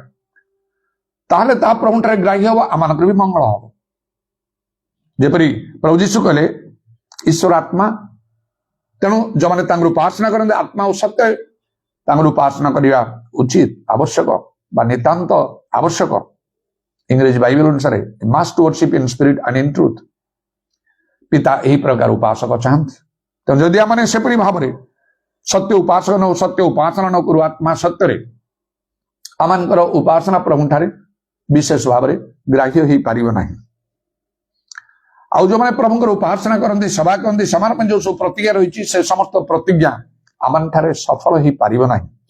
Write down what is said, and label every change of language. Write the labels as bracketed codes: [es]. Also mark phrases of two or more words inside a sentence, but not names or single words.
[or] ତାହେଲେ ତା ପ୍ରଭୁଠାରେ ଗ୍ରାହ୍ୟ ହବ, ଆମମାନଙ୍କର ବି ମଙ୍ଗଳ ହବ। ଯେପରି ପ୍ରଭୁ ଯୀଶୁ କହିଲେ ଈଶ୍ୱର ଆତ୍ମା, ତେଣୁ ଯେଉଁମାନେ ତାଙ୍କର ଉପାସନା କରନ୍ତି ଆତ୍ମା ଓ ସତ୍ୟ, ତାଙ୍କର ଉପାସନା କରିବା ଉଚିତ, ଆବଶ୍ୟକ ବା ନିତାନ୍ତ ଆବଶ୍ୟକ। ଇଂରେଜୀ ବାଇବେଲ ଅନୁସାରେ [en] must worship in spirit and in truth। [or] ପିତା ଏହି ପ୍ରକାର ଉପାସକ ଚାହାନ୍ତି। ତେଣୁ ଯଦି ଆମେ ସେପରି ଭାବରେ ସତ୍ୟ ଉପାସନା ନ କରୁ ଆତ୍ମା ସତ୍ୟରେ, ଆମମାନଙ୍କର ଉପାସନା ପ୍ରଭୁଠାରେ ବିଶେଷ ଭାବରେ ଗ୍ରାହ୍ୟ ହେଇପାରିବ ନାହିଁ। ଆଉ ଯେଉଁମାନେ ପ୍ରଭୁଙ୍କର ଉପାସନା କରନ୍ତି, ସେବା କରନ୍ତି, ସେମାନଙ୍କ ପାଇଁ ଯୋଉ ସବୁ ପ୍ରତିଜ୍ଞା ରହିଛି, ସେ ସମସ୍ତ ପ୍ରତିଜ୍ଞା ଆମମାନଙ୍କଠାରେ ସଫଳ ହେଇପାରିବ ନାହିଁ।